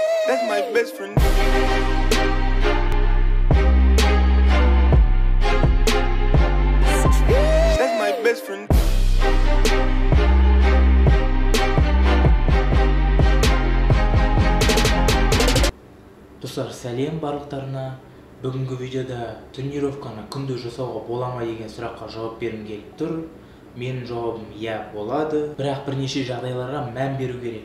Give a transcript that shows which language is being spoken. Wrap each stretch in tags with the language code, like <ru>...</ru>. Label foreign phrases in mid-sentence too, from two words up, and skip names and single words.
<en>That's my best friend. That's my best friend.</en> <kk>Достар, сәлем барлықтарына. Бүгінгі видеода тренировканы күнде жасауға бола ма деген сұраққа жауап бергім келіп тұр. Менің жауабым иә, болады. Бірақ бірнеше жағдайларға мән беру керек.</kk>